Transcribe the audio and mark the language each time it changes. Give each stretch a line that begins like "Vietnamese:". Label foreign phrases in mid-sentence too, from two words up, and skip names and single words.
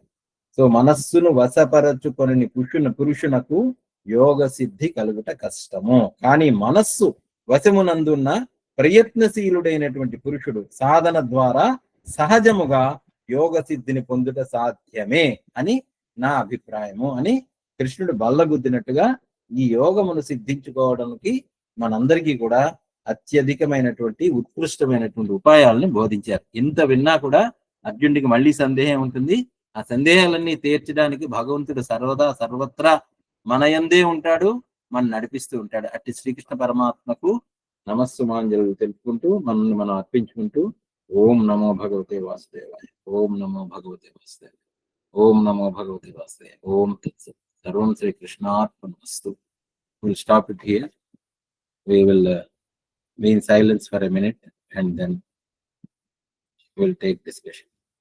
Telugu: సో మనస్సును వశపరచుకొని పురుషునకు యోగ సిద్ధి కలుగుట కష్టము, కానీ మనస్సు వశమునందున్న ప్రయత్నశీలుడైనటువంటి పురుషుడు సాధన ద్వారా సహజముగా యోగ సిద్ధిని పొందుట సాధ్యమే అని నా అభిప్రాయము అని కృష్ణుడు బల్లగుద్దినట్టుగా ఈ యోగమును సిద్ధించుకోవడానికి మనందరికీ కూడా అత్యధికమైనటువంటి ఉత్కృష్టమైనటువంటి ఉపాయాలను బోధించారు. ఇంత విన్నా కూడా అర్జునుడికి మళ్ళీ సందేహం ఉంటుంది. ఆ సందేహాలన్నీ తీర్చడానికి భగవంతుడు సర్వత్రా మన యందే ఉంటాడు, మనం నడిపిస్తూ ఉంటాడు. అట్టి శ్రీకృష్ణ పరమాత్మకు నమస్సుమాంజలు తెలుపుకుంటూ మనల్ని మనం అర్పించుకుంటూ
Sanskrit: ఓం నమో భగవతే వాసుదేవాయ, ఓం నమో భగవతే వాసుదేవాయ. ओम् नमो भगवते वासुदेवाय. ओम् तत् सत्. सर्वं श्रीकृष्णार्पणमस्तु.
English: We'll stop it here. We will be in silence for a minute and then we'll take discussion.